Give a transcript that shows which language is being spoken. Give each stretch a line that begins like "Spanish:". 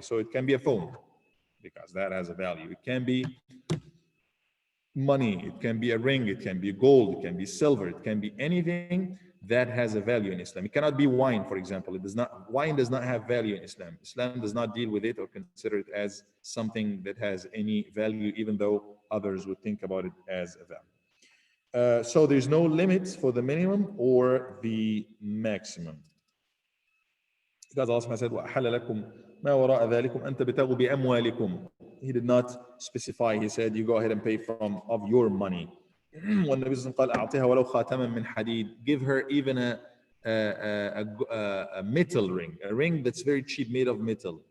English: So it can be a phone, because that has a value. It can be money, it can be a ring, it can be gold, it can be silver, it can be anything that has a value in Islam. It cannot be wine, for example. Wine does not have value in Islam. Islam does not deal with it or consider it as something that has any value, even though others would think about it as a value. So there's no limits for the minimum or the maximum. Because Allah said,
Arabic: وَأَحَلَّ لَكُمْ مَا وَرَاءَ ذَلِكُمْ أَنْ تَبْتَغُوا بِأَمْوَالِكُمْ.
English: He did not specify. He said, you go ahead and pay of your money. When Nabi
Arabic: قال أعطيها ولو خاتما من حديد,
English: give her even a metal ring, a ring that's very cheap, made of metal.